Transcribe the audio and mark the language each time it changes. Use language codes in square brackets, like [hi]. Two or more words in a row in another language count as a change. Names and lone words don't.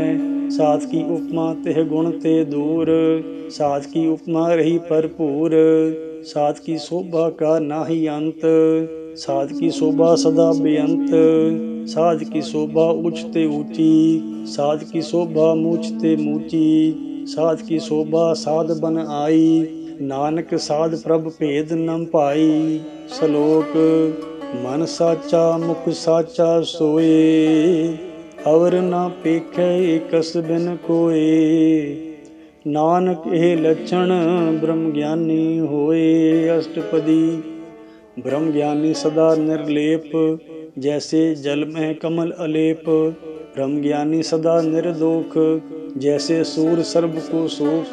[pa] ਸਾਧ ਕੀ ਉਪਮਾ ਤੇਹ ਗੁਣ ਤੇ ਦੂਰ, ਸਾਧ ਕੀ ਉਪਮਾ ਰਹੀ ਭਰਪੂਰ। ਸਾਧ ਕੀ ਸ਼ੋਭਾ ਕਾ ਨਾਹਿ ਅੰਤ, ਸਾਧ ਕੀ ਸ਼ੋਭਾ ਸਦਾ ਬੇਅੰਤ। ਸਾਧ ਕੀ ਸ਼ੋਭਾ ਉੱਚ ਤੇ ਊਂਚੀ, ਸਾਧ ਕੀ ਸ਼ੋਭਾ ਮੂਛ ਤੇ ਮੂਚੀ। ਸਾਧ ਕੀ ਸ਼ੋਭਾ ਸਾਧ ਬਨ ਆਈ, ਨਾਨਕ ਸਾਧ ਪ੍ਰਭ ਭੇਦ ਨ ਪਾਈ। ਸ਼ਲੋਕ ਮਨ ਸਾਚਾ ਮੁਖ ਸਾਚਾ ਸੋਏ, ਅਵਰ ਨਾ ਪੇਖੇ ਕਸ ਬਿਨ ਕੋਏ। ਨਾਨਕ ਏ ਲੱਛਣ ਬ੍ਰਹਮ ਗਿਆਨੀ ਹੋਏ। ਅਸ਼ਟਪਦੀ। ਬ੍ਰਹਮ ਗਿਆਨੀ ਸਦਾ ਨਿਰਲੇਪ, ਜੈਸੇ ਜਲ ਮੇਂ ਕਮਲ ਅਲੇਪ। ਬ੍ਰਹਮ ਗਿਆਨੀ ਸਦਾ ਨਿਰਦੋਖ, ਜੈਸੇ ਸੂਰ ਸਰਬ ਕੋ ਸ਼ੋਕ।